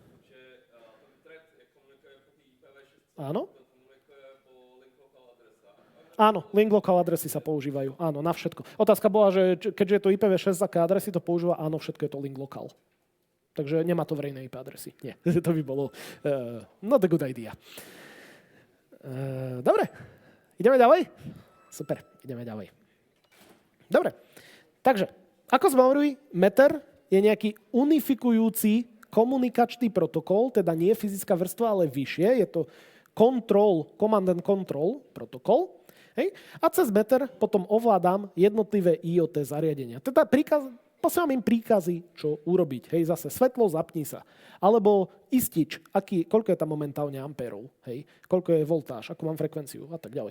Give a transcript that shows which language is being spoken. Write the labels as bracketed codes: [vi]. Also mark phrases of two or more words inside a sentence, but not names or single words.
[sk] Áno? Áno, [en] link local [sk] adresy sa používajú. Áno, na všetko. Otázka bola, že keďže je to IPv6, aké adresy to používa? Áno, všetko je to [en] link local. [sk] Takže nemá to verejné IP adresy. Nie, to by bolo [en] not a good idea. [sk] Dobre, ideme ďalej? Super, ideme ďalej. Dobre, takže, ako sme hovorili, Matter je nejaký unifikujúci komunikačný protokol, teda nie fyzická vrstva, ale vyššie. Je to [en] command and control [sk] protokol. Hej? A cez Matter potom ovládam jednotlivé IoT zariadenia. Teda posielam im príkazy, čo urobiť. Hej, zase svetlo, zapni sa. Alebo istič, koľko je tam momentálne ampérov, hej, koľko je voltáž, akú mám frekvenciu a tak ďalej.